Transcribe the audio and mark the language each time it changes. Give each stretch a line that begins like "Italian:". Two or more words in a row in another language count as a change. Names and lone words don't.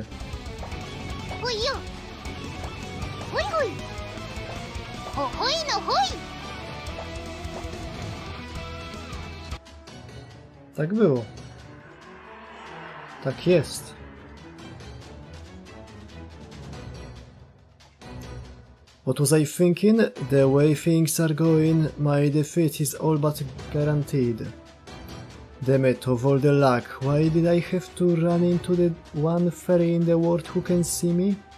Polish: ほいよほいほいほほいのほい Tak było. Tak jest.
English: What was I thinking? The way things are going, my defeat is all but guaranteed. Damn it, of all the luck, why did I have to run into the one fairy in the world who can see me?